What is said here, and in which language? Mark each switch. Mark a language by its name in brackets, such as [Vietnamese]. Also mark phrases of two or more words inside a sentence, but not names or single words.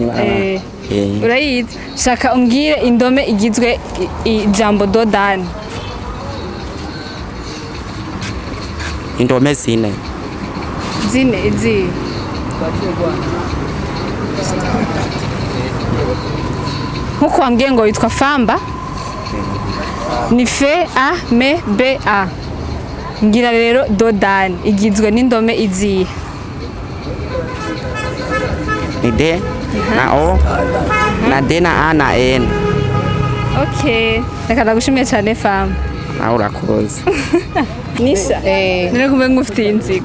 [Kinyarwanda] urayizi shaka umbwire indome igizwe ijambo dodani indome zine. zine izi nkuko wambwiye ngo witwa famba ni fe a me be a ngira rero dodani igizwe n'indome izihe Ni D na O na D na A na N. okay reka ndagushimiye cyane famba Nawe urakoze. nisha none kumbe ngufitiye inzigo